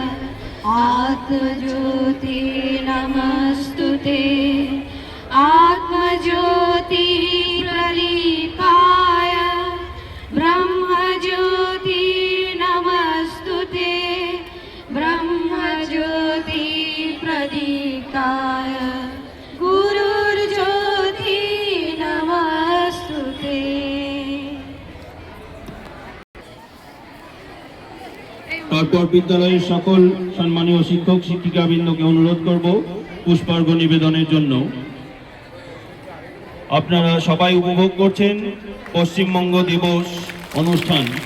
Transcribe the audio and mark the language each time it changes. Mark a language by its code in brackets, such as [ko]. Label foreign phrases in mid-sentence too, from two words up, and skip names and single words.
[sa] आत्मज्योति नमस्तुते आत्मज्योति प्रदीपाय ब्रह्मज्योति नमस्तुते ब्रह्मज्योति प्रदीपाय गुरुर्ज्योति नमस्तुते। [bn] তারপর বিদ্যালয়ের সকল সম্মানীয় শিক্ষক শিক্ষিকাবৃন্দকে অনুরোধ করব পুষ্পার্ঘ নিবেদনের জন্য। আপনারা সবাই উপভোগ করছেন পশ্চিমবঙ্গ দিবস অনুষ্ঠান।